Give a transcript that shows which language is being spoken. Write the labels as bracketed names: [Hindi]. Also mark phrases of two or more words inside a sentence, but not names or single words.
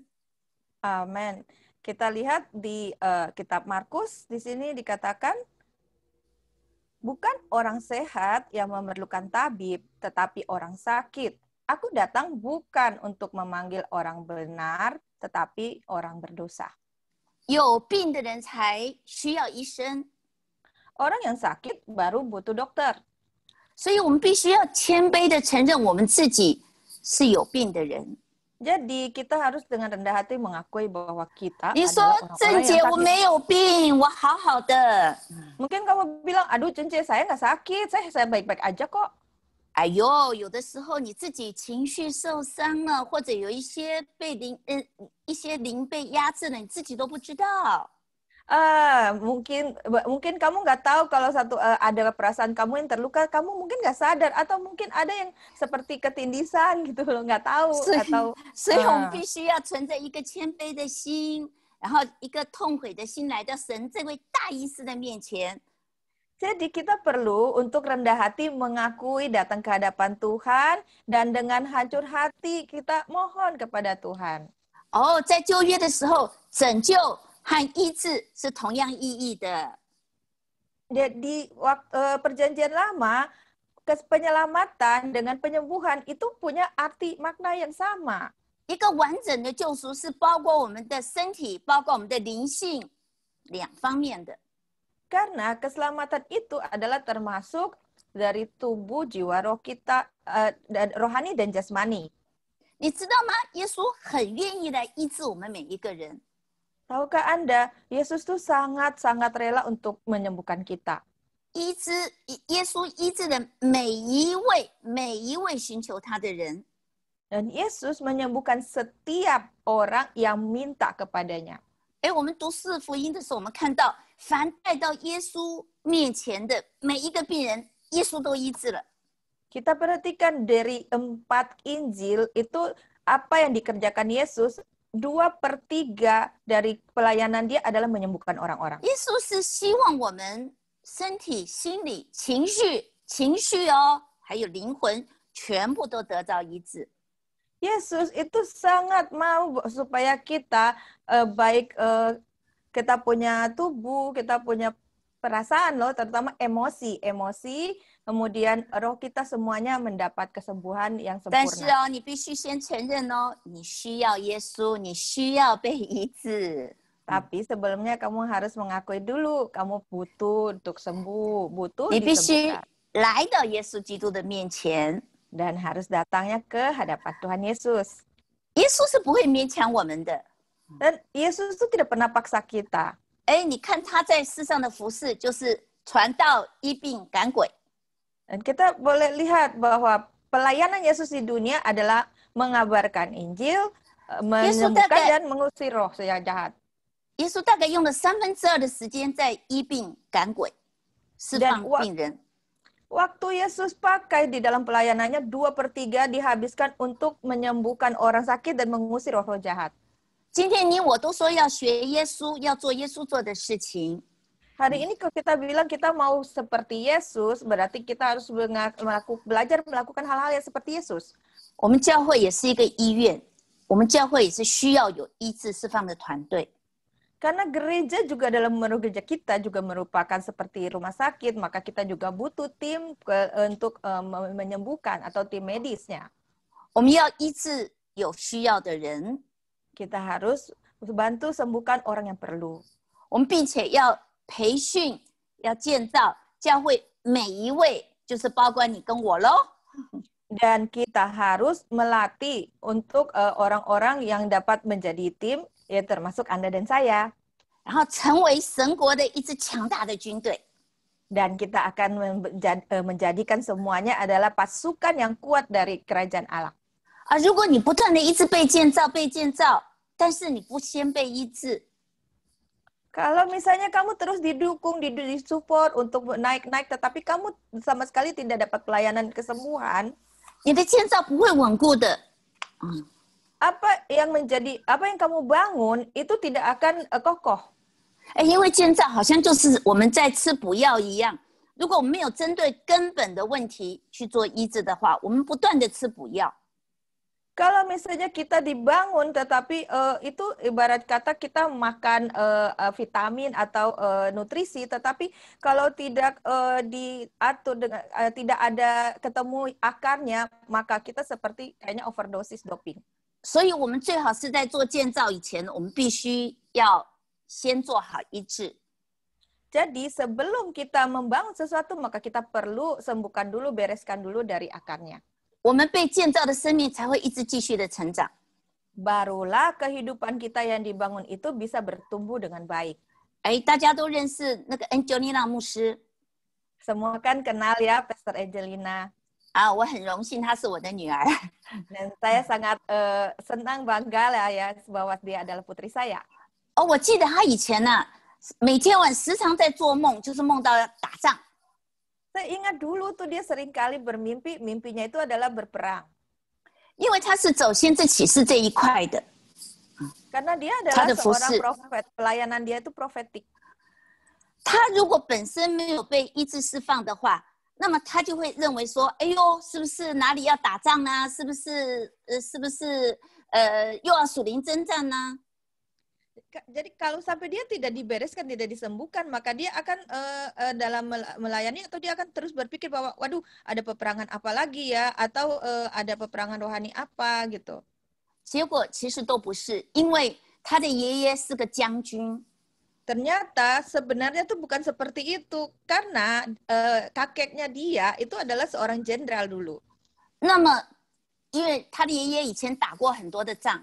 [Indonesian] Amin. Kita lihat di kitab Markus, di sini dikatakan, bukan orang sehat yang memerlukan tabib, tetapi orang sakit. Aku datang bukan untuk memanggil orang benar, tetapi orang berdosa. [Chinese] 有病的人才需要医生， [Indonesian] Orang yang sakit baru butuh dokter. [Chinese] 所以我们必须要谦卑的承认我们自己是有病的人。 [Indonesian] Jadi kita harus dengan rendah hati mengakui bahwa kita [Chinese] 你说 [Indonesian] adalah [Chinese] 郑 [Indonesian] orang-orang [Chinese] 姐 [Indonesian] yang [Chinese] 我 [Indonesian] sakit. [Chinese] 没有病，我好好的。 [Indonesian] Mungkin kamu bilang, aduh Cence, saya nggak sakit, saya baik-baik aja kok. [Chinese] 哎呦，有的时候你自己情绪受伤了，或者有一些一些灵被压制了，你自己都不知道。 [Indonesian] Mungkin kamu nggak tahu kalau ada perasaan kamu yang terluka, kamu mungkin nggak sadar, atau mungkin ada yang seperti ketindisan gitu loh, nggak tahu [Chinese] 所以我们必须要存着一个谦卑的心，然后一个痛悔的心来到神这位大医师的面前。 [Indonesian] Jadi kita perlu untuk rendah hati mengakui, datang ke hadapan Tuhan, dan dengan hancur hati kita mohon kepada Tuhan. [Chinese] 哦，在旧约的时候，拯救和医治是同样意义的。 [Indonesian] Di perjanjian lama, penyelamatan dengan penyembuhan itu punya arti makna yang sama. [Chinese] 一个完整的救赎是包括我们的身体，包括我们的灵性两方面的。 [Indonesian] Karena keselamatan itu adalah termasuk dari tubuh, jiwa, roh kita, dan rohani dan jasmani. [Chinese] 你知道吗？耶稣很愿意来医治我们每一个人。 [Indonesian] Tahukah Anda, Yesus tuh sangat-sangat rela untuk menyembuhkan kita. [Chinese] 耶稣医治了每一位寻求他的人。 [Indonesian] Dan Yesus menyembuhkan setiap orang yang minta kepadanya. [Chinese] 哎，我们读四福音的时候，我们看到，凡带到耶稣面前的每一个病人，耶稣都医治了。 [Indonesian] Kita perhatikan dari 4 Injil itu apa yang dikerjakan Yesus, 2/3 dari pelayanan dia adalah menyembuhkan orang-orang. [Chinese] 耶稣是希望我们身体、心理、情绪哦，还有灵魂，全部都得到医治。 [Indonesian] Yesus itu sangat mau supaya kita baik kita punya tubuh, kita punya perasaan loh, terutama emosi, kemudian roh kita semuanya mendapat kesembuhan yang [Chinese] 但是 [Indonesian] sempurna. [Chinese] 哦，你必须先承认哦，你需要耶稣，你需要被医治。 [Indonesian] Tapi sebelumnya kamu harus mengakui dulu, kamu butuh untuk sembuh, butuh [Chinese] 你必须 [Indonesian] disembuhkan. [Chinese] 来到耶稣基督的面前。 [Indonesian] Dan harus datangnya ke hadapan Tuhan Yesus. [Chinese] 耶稣是不会勉强我们的。 [Indonesian] Dan Yesus itu tidak pernah paksa kita. [Chinese] 哎，你看他在世上的服事，就是传道、医病、赶鬼。 [Indonesian] Dan kita boleh lihat bahwa pelayanan Yesus di dunia adalah mengabarkan Injil, menyembuhkan dan mengusir roh yang jahat. [Chinese] 耶稣大概用了2/3的时间在医病、赶鬼、释放病人。 [Indonesian] Waktu Yesus pakai di dalam pelayanannya 2/3 dihabiskan untuk menyembuhkan orang sakit dan mengusir roh-roh jahat. [Chinese] 今天你我都说要学耶稣，要做耶稣做的事情。 [Indonesian] Hari ini kalau kita bilang kita mau seperti Yesus, berarti kita harus belajar melakukan hal-hal yang seperti Yesus. [Chinese] 我们教会也是一个医院，我们教会也是需要有医治释放的团队。 [Indonesian] Karena gereja juga dalam gereja kita juga merupakan seperti rumah sakit, maka kita juga butuh tim untuk menyembuhkan atau tim medisnya. [Chinese] 我们要医治有需要的人， [Indonesian] Kita harus bantu sembuhkan orang yang perlu. [Chinese] 我们并且要培训、要建造教会每一位，就是包括你跟我咯。 [Indonesian] Dan kita harus melatih untuk orang-orang yang dapat menjadi tim ya termasuk Anda dan saya. [Chinese] 然后成为神国的一支强大的军队。 [Indonesian] Dan kita akan menjadikan semuanya adalah pasukan yang kuat dari kerajaan Allah. [Chinese] 如果你不断的一直被建造，但是你不先被医治， [Indonesian] Kalau misalnya kamu terus didukung, disupport untuk naik-naik, tetapi kamu sama sekali tidak dapat pelayanan kesembuhan, [Chinese] 你的建造不会稳固的。 [Indonesian] apa yang kamu bangun itu tidak akan kokoh. [Chinese] 因为建造好像就是我们在吃补药一样，如果我们没有针对根本的问题去做医治的话，我们不断的吃补药。 [Indonesian] Kalau misalnya kita dibangun, tetapi itu ibarat kata kita makan vitamin atau nutrisi, tetapi kalau tidak diatur dengan tidak ada ketemu akarnya, maka kita seperti kayaknya overdosis doping. [Chinese] 所以我们最好是在做建造以前，我们必须要先做好医治。 [Indonesian] Jadi sebelum kita membangun sesuatu, maka kita perlu sembuhkan dulu, bereskan dulu dari akarnya. [Chinese] 我们被建造的生命才会一直继续的成长。 [Indonesian] Barulah kehidupan kita yang dibangun itu bisa bertumbuh dengan baik. [Chinese] 大家都认识那个 Angelina 牧师 [Indonesian] Semua kan kenal ya Pastor Angelina. [Chinese] 我很荣幸她是我的女儿。 [Indonesian] Dan saya sangat senang bangga lah ya bahwa dia adalah putri saya. [Chinese] 我记得她以前呢、每天晚时常在做梦，就是梦到打仗。 [Indonesian] Saya ingat dulu tuh dia sering kali bermimpi, mimpinya itu adalah berperang. [Chinese] 因为她是走先知启示这一块的， [Indonesian] Karena dia [Chinese] 他 [Indonesian] adalah [Chinese] 的服 [Indonesian] seorang [Chinese] 饰。 [Indonesian] profet, pelayanan dia itu profetik. [Chinese] 她如果本身没有被医治释放的话，那么她就会认为说，哎呦，是不是哪里要打仗啊？是不是又要属灵征战呢？ [Indonesian] Jadi kalau sampai dia tidak dibereskan, tidak disembuhkan, maka dia akan dalam melayani atau dia akan terus berpikir bahwa waduh ada peperangan apa lagi ya, atau ada peperangan rohani apa gitu. [Chinese] 结果其实都不是，因为他的爷爷是个将军， [Indonesian] Ternyata sebenarnya tuh bukan seperti itu, karena kakeknya dia itu adalah seorang jenderal dulu. [Chinese] 那么因为他的爷爷以前打过很多的仗，